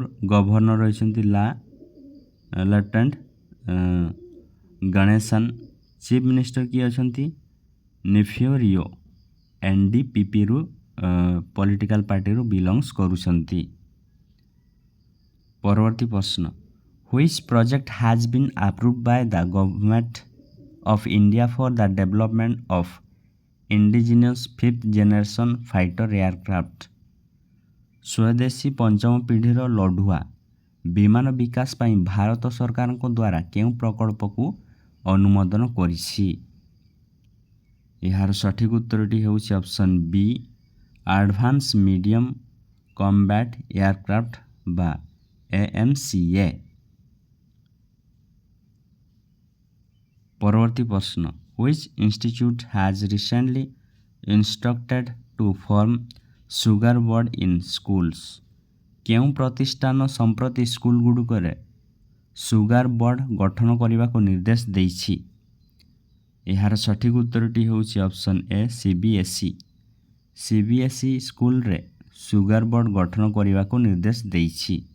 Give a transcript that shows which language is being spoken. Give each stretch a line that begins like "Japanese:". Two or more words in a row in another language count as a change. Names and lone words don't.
Odia: ଗଭର୍ଣ୍ଣର ରହିଛନ୍ତି ଲେଫ୍ଟନାଣ୍ଟ ଗଣେଶନ୍।
English: chief minister
Odia: କିଏ ଅଛନ୍ତି? ନିଫିଉ ରିଓ। ଏନ୍ଡିପିପିରୁ ପଲିଟିକାଲ ପାର୍ଟିରୁ ବିଲଙ୍ଗସ୍ କରୁଛନ୍ତି। ପରବର୍ତ୍ତୀ ପ୍ରଶ୍ନ,
English: which project has been approved by the government of India for the development of indigenous fifth generation fighter aircraft?
Odia: ସ୍ୱଦେଶୀ ପଞ୍ଚମ ପିଢ଼ିର ଲଢୁଆ ବିମାନ ବିକାଶ ପାଇଁ ଭାରତ ସରକାରଙ୍କ ଦ୍ୱାରା କେଉଁ ପ୍ରକଳ୍ପକୁ ଅନୁମୋଦନ କରିଛି? ଏହାର ସଠିକ ଉତ୍ତରଟି ହେଉଛି ଅପସନ୍ ବି ଆଡଭାନ୍ସ ମିଡିୟମ୍ କମ୍ବାଟ୍ ଏୟାରକ୍ରାଫ୍ଟ ବା AMCA। ପରବର୍ତ୍ତୀ ପ୍ରଶ୍ନ,
English: which institute has recently instructed to form sugar board in schools?
Odia: କେଉଁ ପ୍ରତିଷ୍ଠାନ ସମ୍ପ୍ରତି ସ୍କୁଲଗୁଡ଼ିକରେ
English: sugar board
Odia: ଗଠନ କରିବାକୁ ନିର୍ଦ୍ଦେଶ ଦେଇଛି? ଏହାର ସଠିକ ଉତ୍ତରଟି ହେଉଛି ଅପସନ୍ ଏ CBSE। CBSE ସ୍କୁଲରେ
English: sugar board
Odia: ଗଠନ କରିବାକୁ ନିର୍ଦ୍ଦେଶ ଦେଇଛି।